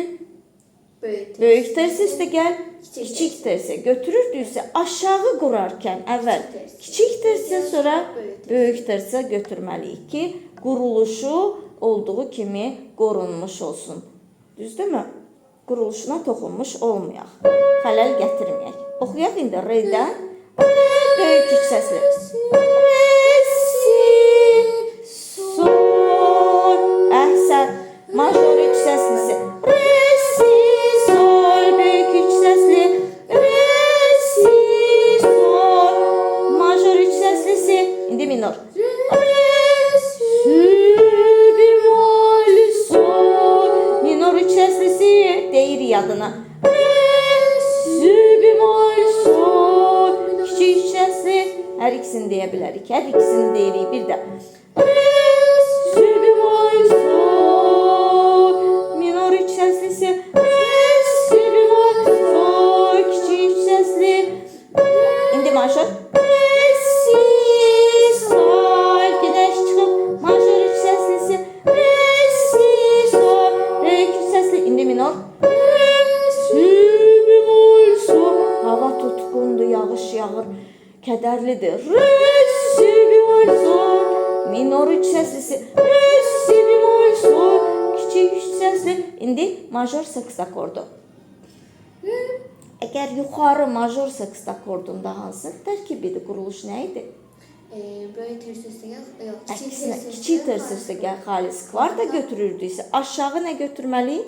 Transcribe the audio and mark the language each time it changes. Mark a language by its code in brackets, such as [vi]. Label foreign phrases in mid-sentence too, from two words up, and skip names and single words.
[az] Böyük tərsə üstə gəl, kiçik tərsə götürürdüksə, aşağı qurarkən əvvəl kiçik tərsə, sonra böyük tərsə götürməliyik ki, quruluşu olduğu kimi qorunmuş olsun. Düzdürmü? Quruluşuna toxunmuş olmayaq. Xələl gətirməyək. Oxuyaq indi redən. Böyük üç səsli. Re, si, sol. Əhsən. Major üç səslisi. Re, si, sol. Böyük üç səsli. Re, si, sol. Major üç səslisi. İndi minor. Re, si, bemol, sol. Minor üç səslisi deyir yadına. Re, si, bemol, sol. Kiçik üç səsli. Hər ikisini deyə bilərik. Hər ikisini deyirik bir də. Re, si, bemol, sol. Minor üç səslisi. Re, si, bemol, sol. Kiçik üç səsli. İndi major. Re, si, sol. Gedək çıxıb. Major üç səslisi. Re, si, sol. Böyük üç səsli. İndi minor. Re, si, bemol, sol. Hava tutqundur, yağış yağır. Kədərlidir. Re, si, bemol, sol. Minor üç səslisi. Re, si, bemol, sol. Kiçik üç səsli. İndi major seks akordu. Əgər yuxarı major seks akordunda hansı tərkibidir, quruluş nə idi? Böyük tersi üstə gəl, Əksinə, kiçik tersi üstə gəl, xalis kvarta götürürdüksə, aşağı nə götürməliyik?